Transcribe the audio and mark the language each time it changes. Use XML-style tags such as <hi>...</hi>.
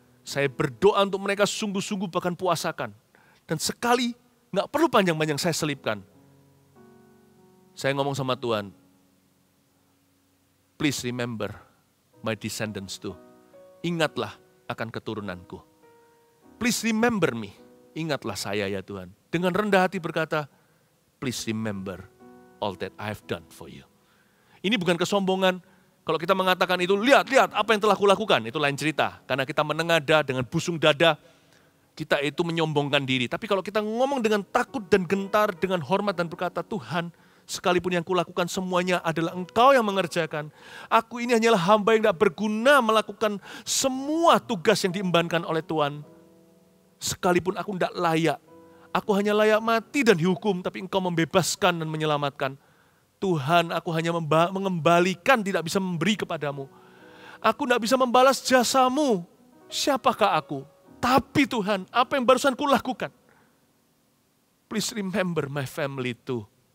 <id>Saya berdoa untuk mereka sungguh-sungguh bahkan puasakan. Dan sekali, nggak perlu panjang-panjang saya selipkan. Saya ngomong sama Tuhan,</id> <en>please remember my descendants too.</en> <id>Ingatlah akan keturunanku.</id> <en>Please remember me.</en> <id>Ingatlah saya ya Tuhan. Dengan rendah hati berkata,</id> <en>please remember all that I have done for you.</en> <id>Ini bukan kesombongan. Kalau kita mengatakan itu, lihat apa yang telah kulakukan. Itu lain cerita. Karena kita menengada dengan busung dada, kita itu menyombongkan diri. Tapi kalau kita ngomong dengan takut dan gentar, dengan hormat dan berkata, Tuhan, sekalipun yang kulakukan semuanya adalah Engkau yang mengerjakan. Aku ini hanyalah hamba yang tidak berguna melakukan semua tugas yang diembankan oleh Tuhan. Sekalipun aku tidak layak, aku hanya layak mati dan dihukum, tapi Engkau membebaskan dan menyelamatkan. Tuhan, aku hanya mengembalikan, tidak bisa memberi kepadamu. Aku tidak bisa membalas jasamu. Siapakah aku? Tapi Tuhan, apa yang barusan kulakukan?</id> <en>Please remember my family too.</en>